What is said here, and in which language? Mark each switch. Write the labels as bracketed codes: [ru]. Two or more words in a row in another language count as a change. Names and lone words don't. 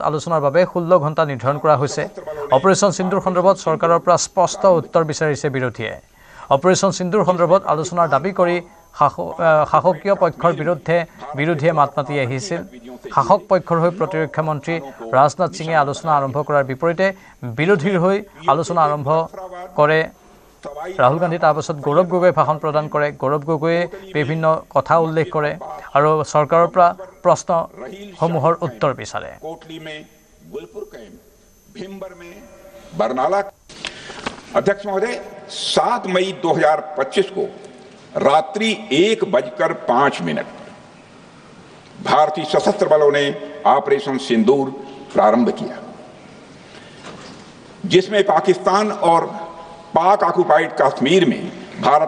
[as] আলোচনাৰ বাবে 16 ঘণ্টা নিৰ্ধাৰণ কৰা হৈছে অপাৰেশ্যন সিন্দুৰ সন্দৰ্ভত চৰকাৰৰ পৰা স্পষ্ট উত্তৰ বিচাৰিছে বিৰোধীয়ে অপাৰেশ্যন সিন্দুৰ সন্দৰ্ভত আলোচনাৰ দাবী কৰি শাসকীয় পক্ষৰ বিৰুদ্ধে মাত মাতি আহিছিল শাসক পক্ষৰ হৈ প্ৰতিৰক্ষা মন্ত্ৰী ৰাজনাথ সিঙে আলোচনা আৰম্ভ কৰাৰ বিপৰীতে বিৰোধীৰ হৈ আলোচনা আৰম্ভ কৰে ৰাহুল গান্ধী তাৰ পাছত গৌৰৱ গগৈ ভাষণ প্ৰদান কৰে গৌৰৱ গগৈয়ে বিভিন্ন কথা উল্লেখ কৰে আৰু চৰকাৰৰ পৰা প্ৰশ্ন সমূহৰ উত্তৰ বিচাৰে [hi] अध्यक्ष महोदय 7 मई 2025 को रात्रि 1:05 भारतीय सशस्त्र बलों ने ऑपरेशन सिंदूर प्रारंभ किया जिसमें पाकिस्तान और पाक ऑक्युपाइड कश्मीर में भारत